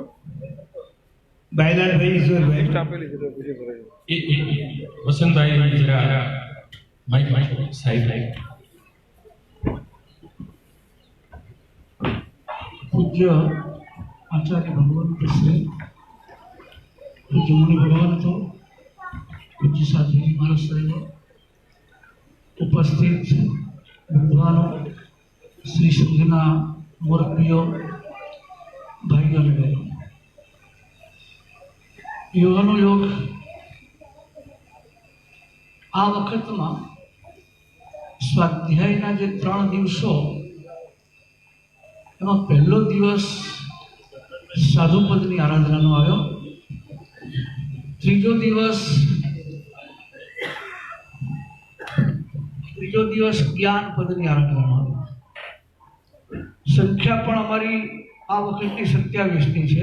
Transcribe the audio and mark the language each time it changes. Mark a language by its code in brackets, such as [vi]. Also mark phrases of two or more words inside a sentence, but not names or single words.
[gu] बायलाल भाई ईश्वर भाई લિસ્ટ આપેલી છે તો પછી ભરાઈ દો વસંતભાઈ જરા માઇક સાઈડ [hi] पूज्य आचार्य भगवंत श्री पूज्य मुनि भगवंत पूज्य साथी महाराज साहेब उपस्थित विद्वानों श्री संघना मूर्तियों भाइयों और बहनों [gu] યોગાનુ યોગ આ વખત માં સ્વાધ્યાયના જે 3 દિવસો એમાં પહેલો દિવસ સાધુપદની આરાધનાનો આવ્યો, ત્રીજો દિવસ જ્ઞાન પદની આરાધનાનો આવ્યો. સંખ્યા પણ અમારી આ વખતની 27ની છે.